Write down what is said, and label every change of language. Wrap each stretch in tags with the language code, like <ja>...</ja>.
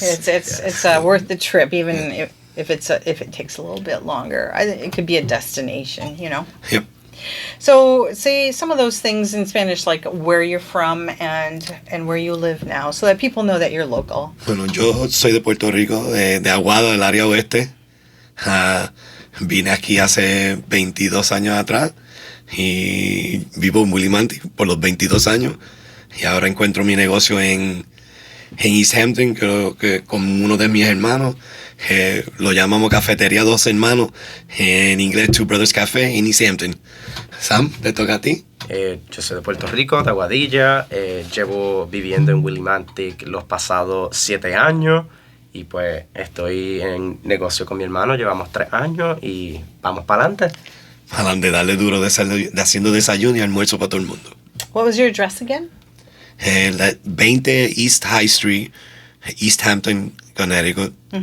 <en>It's worth the trip, even if it takes a little bit longer. I think it could be a destination, you know. Yep. So say some of those things in Spanish, like where you're from and where you live now, so that people know that you're local.</en> <es>Bueno, yo soy de Puerto Rico, de Aguado, del área oeste. Vine aquí hace 22 años atrás y vivo en Willimantic por los 22 años. Y ahora encuentro mi negocio en East Hampton, creo que con uno de mis hermanos. Lo llamamos Cafetería Dos Hermanos, en inglés Two Brothers Café en East Hampton. Sam, te toca a ti. Yo soy de Puerto Rico, de Aguadilla. Llevo viviendo en Willimantic los pasados 7 años. Y pues estoy en negocio con mi hermano, llevamos 3 años y vamos para adelante. Adelante, darle duro de haciendo desayuno y almuerzo para todo el mundo.</es> <en>What was your address again? 20 East High Street, East Hampton, Connecticut.</en>